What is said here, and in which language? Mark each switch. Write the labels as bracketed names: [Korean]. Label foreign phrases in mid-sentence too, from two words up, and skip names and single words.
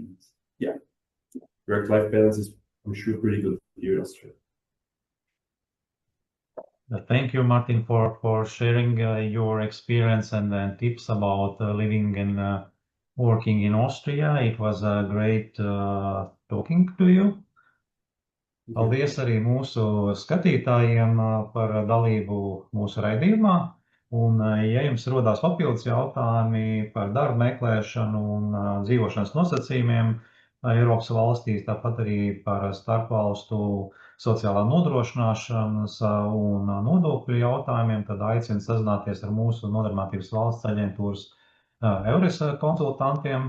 [English] Yeah, work-life balance is, I'm sure, pretty good here in Austria. Thank you, Martin, for sharing your experience and tips about living and working in Austria. It was great talking to you. [Latvian] Paldies arī mūsu skatītājiem par dalību mūsu raidījumā. Un, ja jums rodās papildus jautājumi par darba meklēšanu un dzīvošanas nosacījumiem Eiropas valstīs, tāpat arī par starpvalstu sociālā nodrošināšanas un nodokļu jautājumiem, tad aicinu sazināties ar mūsu Nodarbinātības valsts aģentūras EURES konsultantiem.